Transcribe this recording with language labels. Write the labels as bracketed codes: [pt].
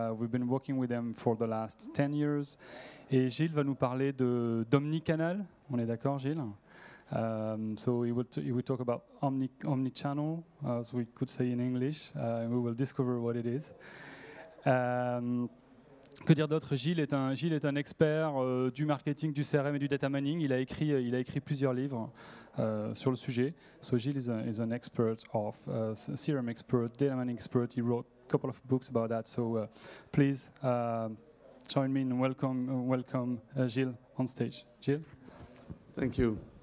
[en] We've been working with them for the last 10 years. [fr] Et Gilles va nous parler d'omnicanal. On est d'accord, Gilles? [en] So he will talk about omnichannel, as we could say in English, and we will discover what it is. [fr] Que dire d'autre? Gilles est un expert du marketing, du CRM et du data mining. Il a écrit plusieurs livres sur le sujet. [en] So Gilles is an expert of CRM expert, data mining expert. He wrote a couple of books about that. So please join me and welcome Gilles on stage. Gilles. Thank you.